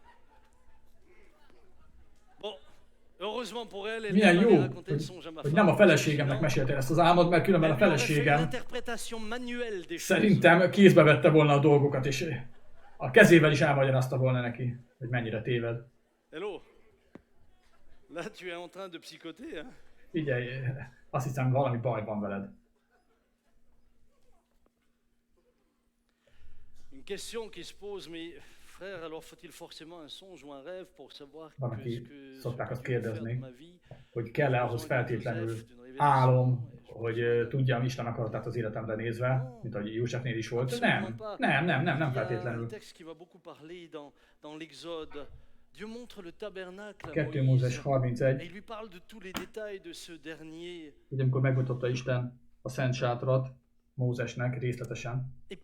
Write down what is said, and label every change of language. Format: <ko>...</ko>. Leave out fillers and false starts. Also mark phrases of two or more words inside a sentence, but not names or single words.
<hu>Milyen jó, hogy nem a feleségemnek meséltél ezt az álmot, mert különben a feleségem szerintem kézbe vette volna a dolgokat, és a kezével is elmagyarázta volna neki, hogy mennyire téved. Figyelj, azt hiszem, valami baj van veled.</hu> <fr>Une question qui se pose, mais frère, alors faut-il forcément un songe ou un rêve pour savoir</fr> <hu>que szokták azt kérdezni, hogy kell-e ahhoz feltétlenül álom, hogy tudjam Isten akaratát az életemre nézve, mint ahogy Józsefnél is volt. Nem feltétlenül. 2 Mózes 31, ugye amikor megmutatta Isten a Szent Sátrat Mózesnek részletesen.</hu>